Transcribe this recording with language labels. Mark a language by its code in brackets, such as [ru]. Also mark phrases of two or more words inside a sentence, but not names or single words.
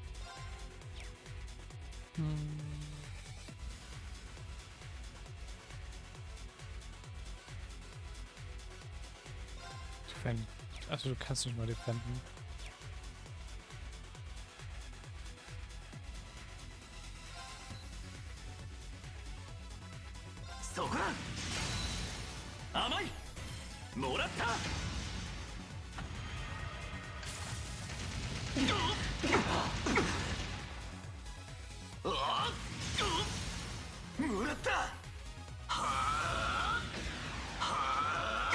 [de] Defend. Also du kannst nicht mal defenden. [ja] So こだ。甘い。もらった。もらった。はあ。はあ。